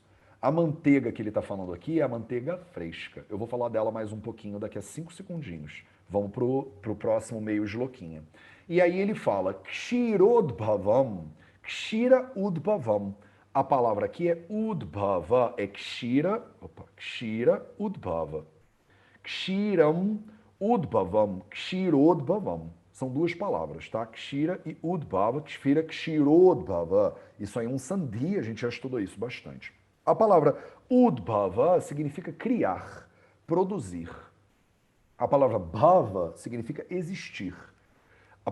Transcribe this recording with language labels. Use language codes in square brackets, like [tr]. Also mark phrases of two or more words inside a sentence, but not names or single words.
[pt] A manteiga que ele está falando aqui é a manteiga fresca. Eu vou falar dela mais um pouquinho daqui a 5 segundinhos. Vamos pro próximo meio shlokinha. E aí ele fala, [sa] क्षीरोद्भवं, क्षीर उद्भवं. [pt] A palavra aqui é udbhava, é [sa] क्षीर उद्भव. क्षीरं उद्भवं, क्षीरोद्भवं. [pt] São duas palavras, tá? [sa] क्षीर e उद्भव, क्षीर, क्षीरोद्भव. [pt] Isso aí é um sandhi, a gente já estudou isso bastante. A palavra udbhava significa criar, produzir. A palavra bhava significa existir.